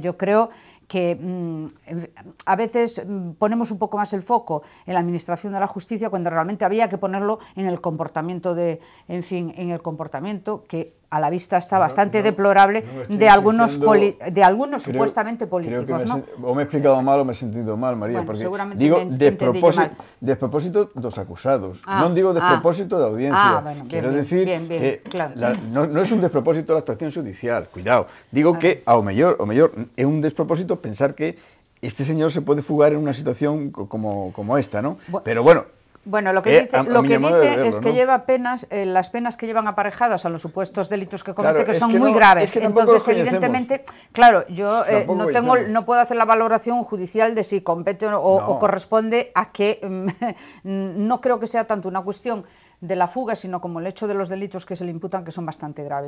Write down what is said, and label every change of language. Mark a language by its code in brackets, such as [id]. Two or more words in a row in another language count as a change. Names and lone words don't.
[es] Yo creo que a veces ponemos un poco más el foco en la administración de la justicia cuando realmente había que ponerlo en el comportamiento en el comportamiento que a la vista está bastante deplorable de algunos supuestamente políticos, ¿no? O me he explicado mal o me he sentido mal, María, bueno, [gl] porque digo despropósito dos acusados, non digo despropósito da audiencia, bueno, quero decir que claro. non é un despropósito da actuación judicial, cuidado, digo que ao mellor é un despropósito pensar que este señor se pode fugar en unha situación como esta, ¿no? [es] Pero bueno, lo que dice es que lleva penas, las penas que llevan aparejadas a los supuestos delitos que comete, que son muy graves. Entonces, evidentemente, claro, yo no puedo hacer la valoración judicial de si compete o corresponde a que no creo que sea tanto una cuestión de la fuga, sino como el hecho de los delitos que se le imputan, que son bastante graves.